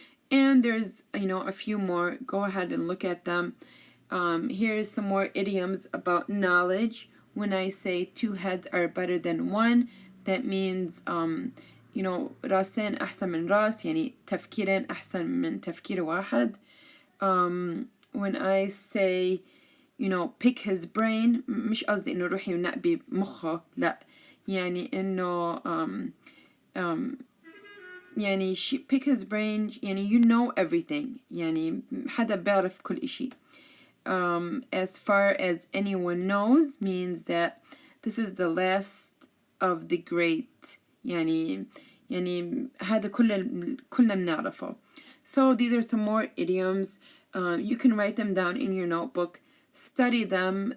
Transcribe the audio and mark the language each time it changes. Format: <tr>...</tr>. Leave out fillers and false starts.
<en>And there's a few more. Go ahead and look at them. Here's some more idioms about knowledge. When I say two heads are better than one, that means</en> <ar>راسين أحسن من راس، يعني تفكيرين أحسن من تفكير واحد.</ar> <en>When I say pick his brain،</en> <ar>مش قصدي إنه روحي ونقبي مخه، لا، يعني إنه يعني</ar> <en>pick his brain،</en> <ar>يعني</ar> <en>you know everything،</en> <ar>يعني حدا بيعرف كل إشي.</ar> <en>As far as anyone knows means that this is the last of the great،</en> <ar>يعني هذا كلنا بنعرفه.</ar> <en>So these are some more idioms. You can write them down in your notebook, study them.</en>